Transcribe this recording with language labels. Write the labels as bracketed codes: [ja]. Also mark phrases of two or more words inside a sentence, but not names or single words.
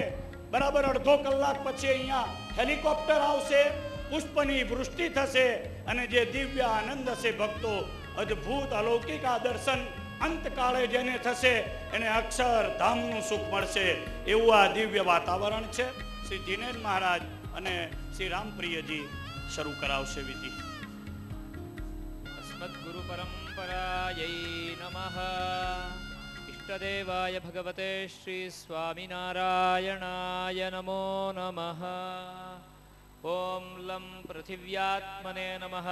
[gu] બરાબર અડધો કલાક પછી અહીંયા હેલિકોપ્ટર આવશે, પુષ્પની વૃષ્ટિ થશે અને જે દિવ્ય આનંદ હશે ભક્તો, અદ્ભુત અલૌકિક આ દર્શન અંતકાળે જેને થશે એને અક્ષરધામનું સુખ મળશે. એવું આ દિવ્ય વાતાવરણ છે. શ્રી દિનેશ મહારાજ અને શ્રી રામપ્રિયજી શરૂ કરાવશે વિધિ. [sa] अस्मद्गुरु परंपरायै नमः. इष्टदेवाय भगवते श्री स्वामिनारायणाय नमो नमः. ओम लम पृथिव्यात्मने नमः.